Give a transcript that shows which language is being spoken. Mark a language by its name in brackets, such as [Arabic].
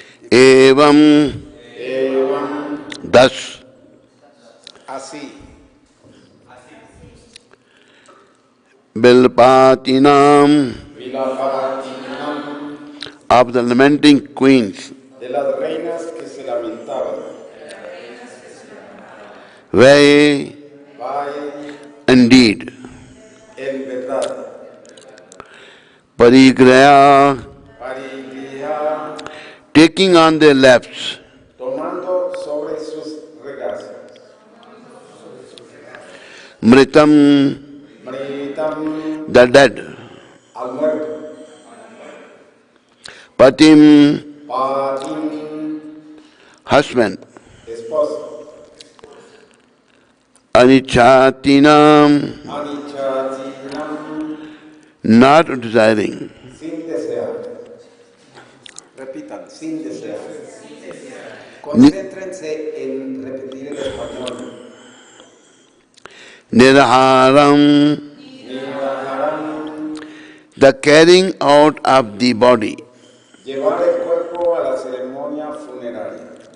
[Sanskrit] Evam, thus, [Spanish] Así, [Sanskrit] Bilpatinam, Vilapatinam, [English] of the lamenting queens, [Spanish] de las reinas que se lamentaban. [Sanskrit] Vai, [Spanish] Vaya, [English] indeed, [Spanish] en verdad, [Sanskrit] Parigraya, Parigriha, [English] taking on their laps, [Spanish] tomando sobre sus regazas. [Sanskrit] Mritam, Mritam, [English] the dead, [Spanish] al muerto. [Sanskrit] Patim, Patim, [English] husband, [Spanish] esposo. [Sanskrit] Anichatinam, Anichatinam, [English] not desiring, [Spanish] sin desear. Repitan, sin desear. Concéntrense en repetir el español. [Sanskrit] Niraharam, Niraharam, [English] the carrying out of the body. [Spanish] Llevar el cuerpo a la ceremonia funeraria.